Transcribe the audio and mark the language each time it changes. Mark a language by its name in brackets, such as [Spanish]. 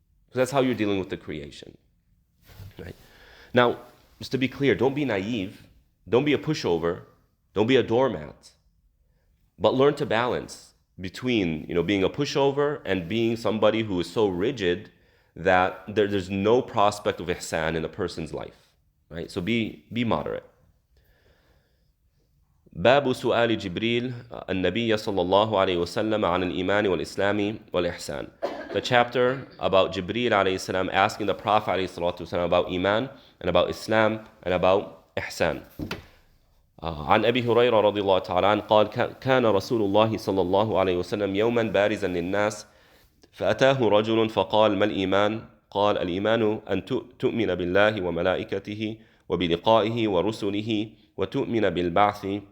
[English] Because that's how you're dealing with the creation. Right? Now, just to be clear, don't be naive. Don't be a pushover. Don't be a doormat. But learn to balance between, being a pushover and being somebody who is so rigid that there's no prospect of ihsan in a person's life. Right? So be moderate. [Arabic] باب سؤال جبريل النبي صلى الله عليه وسلم عن الإيمان والإسلام والإحسان. [English] The chapter about Jibreel alayhi salam asking the Prophet alayhi salatu wasalam about Iman and about Islam and about Ihsan. [Arabic] عن أبي هريرة رضي الله تعالى عنه قال كان رسول الله صلى الله عليه وسلم يوما بارزا للناس فأتاه رجل فقال ما الإيمان؟ قال الإيمان أن تؤمن بالله وملائكته وبلقائه ورسله وتؤمن بالبعث.